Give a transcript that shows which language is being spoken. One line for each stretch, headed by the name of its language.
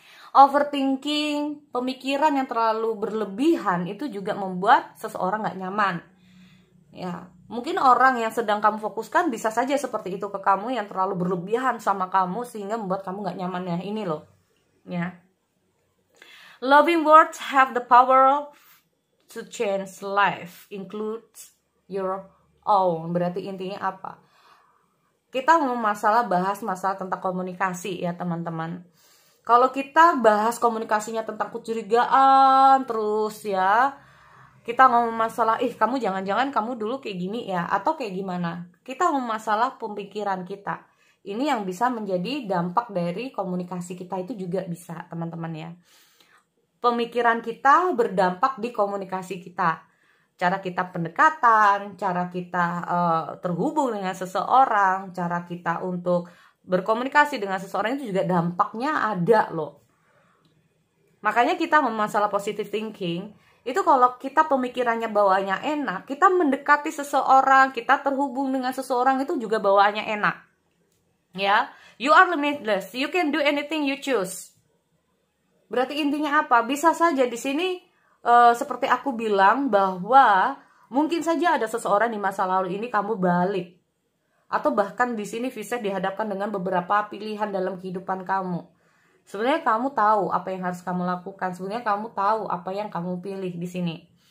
Indonesian: Overthinking, pemikiran yang terlalu berlebihan itu juga membuat seseorang gak nyaman. Ya, mungkin orang yang sedang kamu fokuskan bisa saja seperti itu ke kamu, yang terlalu berlebihan sama kamu sehingga membuat kamu gak nyaman. Ya, ini loh. Ya.
English: Loving words have the power to change life, includes your own.
Indonesian: Berarti intinya apa? kita mau bahas masalah tentang komunikasi ya teman-teman. Kalau kita bahas komunikasinya tentang kecurigaan terus ya, kita ngomong masalah, kamu jangan-jangan kamu dulu kayak gini ya, atau kayak gimana. Kita ngomong masalah pemikiran kita. Ini yang bisa menjadi dampak dari komunikasi kita itu juga bisa teman-teman ya. Pemikiran kita berdampak di komunikasi kita. Cara kita pendekatan, cara kita terhubung dengan seseorang, cara kita untuk berkomunikasi dengan seseorang itu juga dampaknya ada loh. Makanya kita masalah positive thinking itu, kalau kita pemikirannya bawaannya enak, kita mendekati seseorang, kita terhubung dengan seseorang itu juga bawaannya enak.
English: Ya, you are limitless, you can do anything you choose.
Indonesian: Berarti intinya apa? Bisa saja di sini seperti aku bilang bahwa mungkin saja ada seseorang di masa lalu ini kamu balik. Atau bahkan di sini Pisces dihadapkan dengan beberapa pilihan dalam kehidupan kamu. Sebenarnya kamu tahu apa yang harus kamu lakukan. Sebenarnya kamu tahu apa yang kamu pilih di sini.